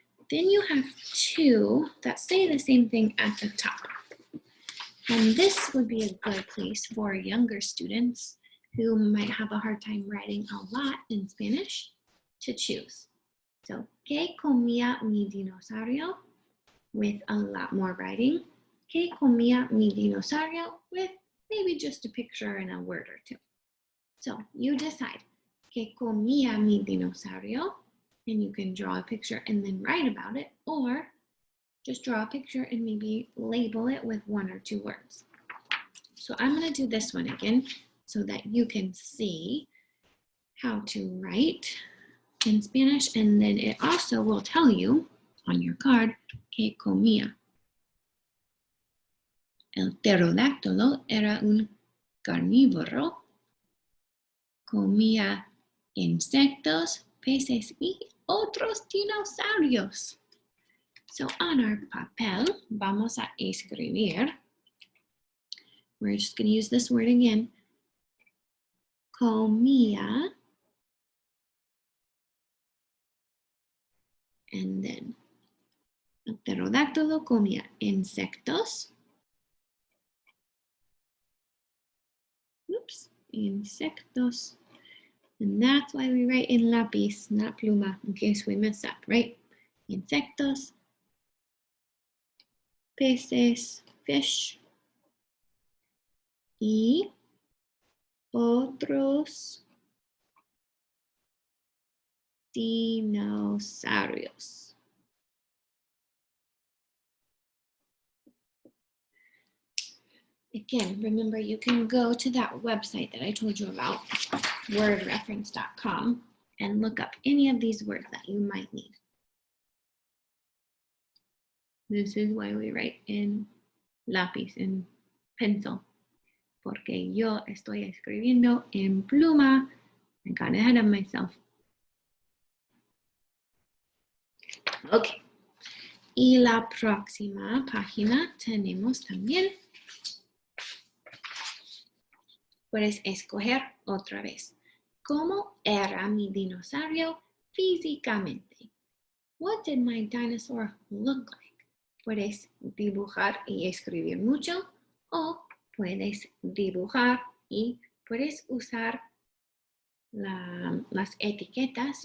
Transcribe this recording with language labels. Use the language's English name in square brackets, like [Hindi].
[English] Then you have 2 that say the same thing at the top. And this would be a good place for younger students who might have a hard time writing a lot in Spanish to choose. So, [Spanish] ¿qué comía mi dinosaurio? [English] With a lot more writing. [Spanish] ¿Qué comía mi dinosaurio? [English] With maybe just a picture and a word or 2. So, you decide. [Spanish] ¿Qué comía mi dinosaurio? [English] And you can draw a picture and then write about it, or just draw a picture and maybe label it with 1 or 2 words. So I'm going to do this one again so that you can see how to write in Spanish, and then it also will tell you on your card [Spanish] que comía. El pterodáctilo era un carnívoro, comía insectos, peces y otros dinosaurios. [English] So on our [Spanish] papel, vamos a escribir. [English] We're just going to use this word again. [Spanish] Comía. [English] And then, [Spanish] el pterodáctilo comía insectos. Oops, insectos. [English] And that's why we write in lápiz, not pluma, in case we mess up, right? [Spanish] Insectos, peces, fish, y otros dinosaurios. [English] Again, remember you can go to that website that I told you about, wordreference.com, and look up any of these words that you might need. This is why we write in lápiz, in pencil, [Spanish] porque yo estoy escribiendo en pluma. [English] I got ahead of myself. Okay. [Spanish] Y la próxima página tenemos también. Puedes escoger otra vez. ¿Cómo era mi dinosaurio físicamente? [English] What did my dinosaur look like? [Spanish] Puedes dibujar y escribir mucho, o puedes dibujar y puedes usar las etiquetas.